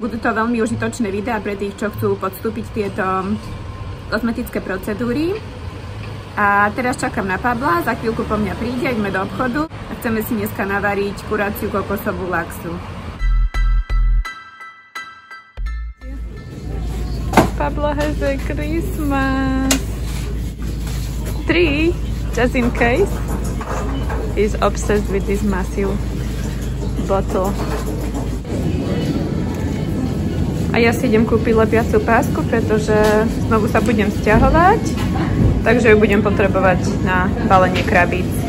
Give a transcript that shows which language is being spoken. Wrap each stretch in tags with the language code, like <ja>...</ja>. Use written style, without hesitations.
<sk>Budú to veľmi užitočné videá pre tých, čo chcú podstúpiť tieto kozmetické procedúry. A teraz čakám na Pabla, za chvíľku po mňa príde, ideme do obchodu a chceme si dneska navariť kuráciu kokosovú laxu.</sk> <en>Pablo has a Christmas tree, just in case. He's obsessed with this massive bottle.</en> <sk>A ja si idem kúpiť lepiacu pásku, pretože znovu sa budem sťahovať, takže ju budem potrebovať na balenie krabíc.</sk>